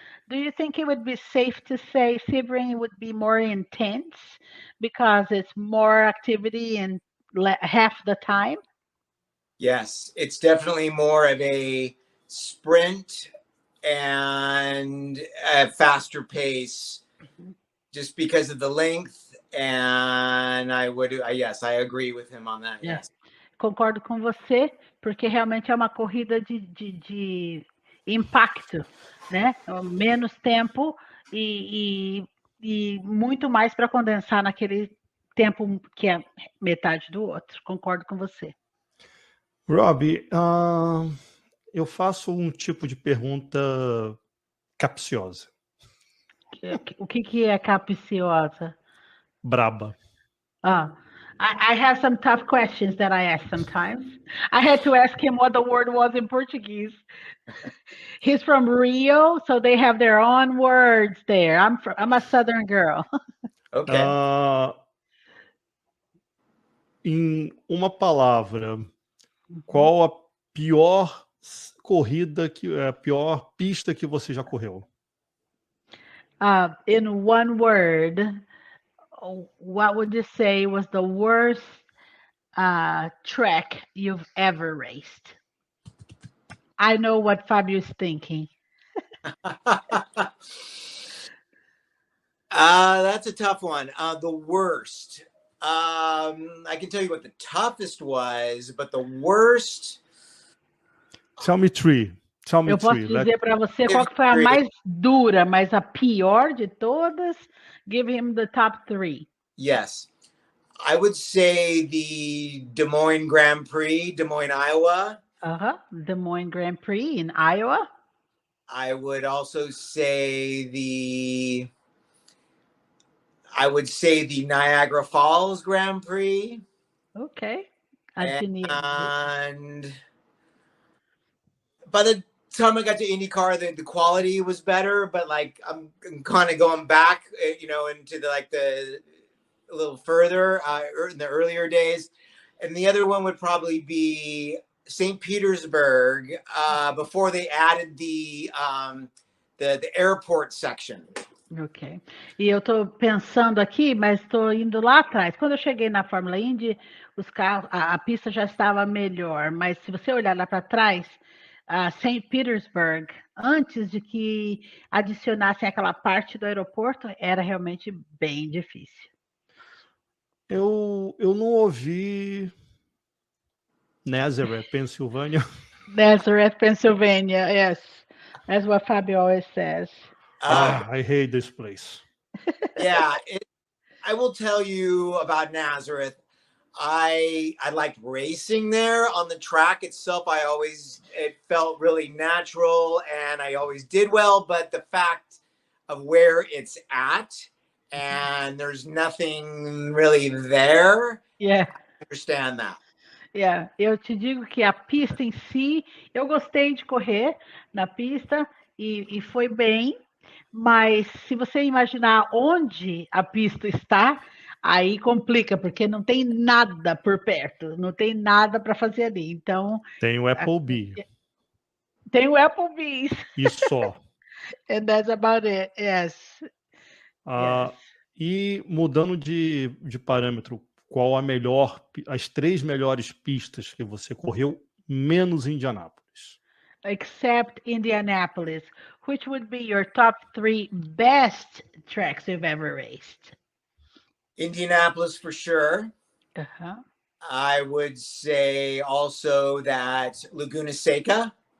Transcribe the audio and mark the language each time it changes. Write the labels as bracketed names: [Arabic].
[English] Do you think it would be safe to say Sebring would be more intense because it's more activity in half the time? Yes, it's definitely more of a sprint and a faster pace just because of the length. And yes, I agree with him on that. Yes. [Portuguese] Concordo com você, porque realmente é uma corrida de impacto, né? Menos tempo e muito mais para condensar naquele tempo que é metade do outro. Concordo com você. Robbie, eu faço um tipo de pergunta capciosa. O que é capciosa? Braba. [English] I have some tough questions that I ask sometimes. I had to ask him what the word was in Portuguese. He's from Rio, so they have their own words there. I'm a Southern girl. Okay. [Portuguese] Em uma palavra, qual a pior corrida, a pior pista que você já correu? [English] In one word, what would you say was the worst track you've ever raced? I know what Fabio's thinking. That's a tough one. The worst. I can tell you what the toughest was, but the worst. Tell me three. [Portuguese] Eu posso dizer para você qual que foi a mais dura, mas a pior de todas. [English] Give him the top 3. Yes. I would say the Des Moines Grand Prix, Des Moines, Iowa. Des Moines Grand Prix in Iowa. I would also say the Niagara Falls Grand Prix. Okay. And by the time I got to IndyCar, the quality was better, but like I'm kind of going back, into the a little further in the earlier days. And the other one would probably be St. Petersburg before they added the airport section. Ok. [Portuguese] E eu estou pensando aqui, mas estou indo lá atrás. Quando eu cheguei na Fórmula Indy, os carros, a pista já estava melhor. Mas se você olhar lá para trás, St. Petersburg, antes de que adicionassem aquela parte do aeroporto, era realmente bem difícil. Eu não ouvi Nazareth, Pennsylvania. [English] Nazareth, Pennsylvania, yes. That's what Fabio always says. I hate this place. Yeah, I will tell you about Nazareth. I liked racing there on the track itself. It felt really natural and I always did well, but the fact of where it's at and there's nothing really there. Yeah. I understand that. Yeah. [Portuguese] Eu te digo que a pista em si, eu gostei de correr na pista e foi bem, mas se você imaginar onde a pista está, aí complica, porque não tem nada por perto, não tem nada para fazer ali. Então tem o Applebee. Tem o Applebee's. E só. [English] And that's about it. Yes. Yes. [Portuguese] E mudando de parâmetro, qual as 3 melhores pistas que você correu, menos Indianápolis? [English] Except Indianapolis, which would be your top 3 best tracks you've ever raced? Indianapolis for sure. I would say also that Laguna Seca.